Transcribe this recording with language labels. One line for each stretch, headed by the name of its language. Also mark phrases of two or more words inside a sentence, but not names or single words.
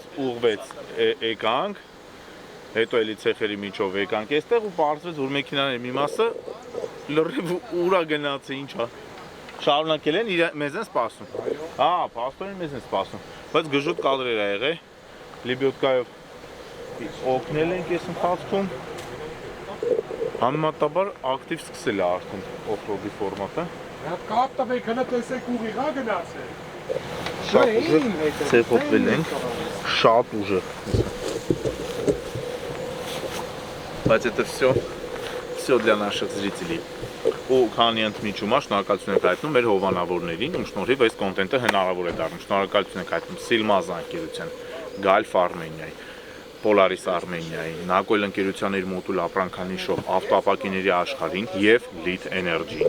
Armenian: ուղղվեց եկանք, հետո էլի ցեխերի միջով եկանք այստեղ ու պարզվեց, որ մեքենաների մի մասը լրիվ ուրա գնաց է, ինչա։ Շարունակել են մեզ են սպասում։ Հա, փաստորեն մեզ են սպասում։ Բայց գժուտ կադրեր ա եղել։ Լիբյոտկայով օգնել ենք այս ընթացքում։ Համեմատաբար ակտիվ սկսել է արդեն օֆրոդի ֆորմատը։ Կապ տվեք, հնա տեսեք ուղիղա գնացել։ Շատ ուժեղ ցեխոպվել ենք, շատ ուժեղ։ Բայց
Russian: это все для наших зрителей։
Armenian: Ու քանի ընդմիջում է շնորհակալություն ենք հայտնում մեր հովանավորներին, ում շնորհիվ այս կոնտենտը հնարավոր է դառնում։ Շնորհակալություն ենք հայտնում Silmaz ընկերության, Galf Armenia-ի, Polaris Armenia-ի, Nakoil ընկերության իր մոդուլ ապրանքանիշով ավտոապակիների աշխարհին եւ Lead Energy-ին։